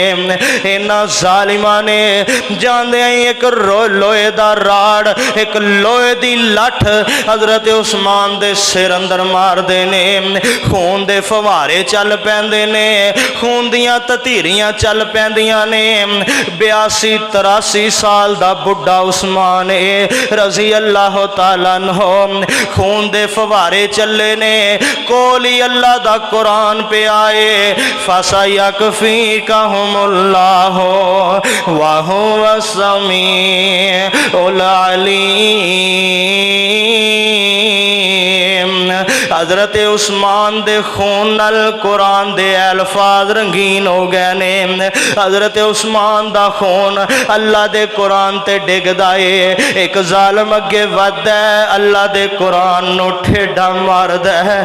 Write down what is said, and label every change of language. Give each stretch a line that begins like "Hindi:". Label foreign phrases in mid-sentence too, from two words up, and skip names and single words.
Punjabi: ਇਨ੍ਹਾਂ ਜ਼ਾਲਮਾਂ ਨੇ ਜਾਂਦੇ ਇਕ ਲੋਹੇ ਦਾ ਰਾੜ ਇਕ ਲੋਹੇ ਦੀ ਲੱਠ ਹਜ਼ਰਤ ਉਸਮਾਨ ਦੇ ਸਿਰ ਅੰਦਰ ਮਾਰਦੇ ਨੇ, ਖ਼ੂਨ ਦੇ ਫ਼ਵਾਰੇ ਚੱਲ ਪੈਂਦੇ ਨੇ, ਖ਼ੂਨ ਦੀਆਂ ਤਤੀਰੀਆਂ ਚੱਲ ਪੈਂਦੀਆਂ ਨੇ। 82-83 ਸਾਲ ਦਾ ਬੁੱਢਾ ਉਸਮਾਨ
Arabic: رضي الله تعالى عنه,
Punjabi: ਖ਼ੂਨ ਦੇ ਫ਼ਵਾਰੇ ਚੱਲੇ ਨੇ, ਕੋਲ ਹੀ ਅੱਲਾਹ ਦਾ ਕੁਰਾਨ ਪੇ ਆਏ,
Arabic: فسيكفيكهم الله وهو السميع العليم.
Punjabi: ਹਜ਼ਰਤ ਉਸਮਾਨ ਦੇ ਖ਼ੂਨ ਨਾਲ ਕੁਰਾਨ ਦੇ ਅਲਫ਼ਾਜ਼ ਰੰਗੀਨ ਹੋ ਗਏ ਨੇ। ਹਜ਼ਰਤ ਉਸਮਾਨ ਦਾ ਖ਼ੂਨ ਅੱਲਾਹ ਦੇ ਕੁਰਾਨ ਤੇ ਡਿਗਦਾ ਹੈ। ਇਕ ਜ਼ਾਲਮ ਅੱਗੇ ਵਧਦਾ ਹੈ, ਅੱਲਾਹ ਦੇ ਕੁਰਾਨ ਨੂੰ ਠੇਡਾ ਮਾਰਦਾ ਹੈ।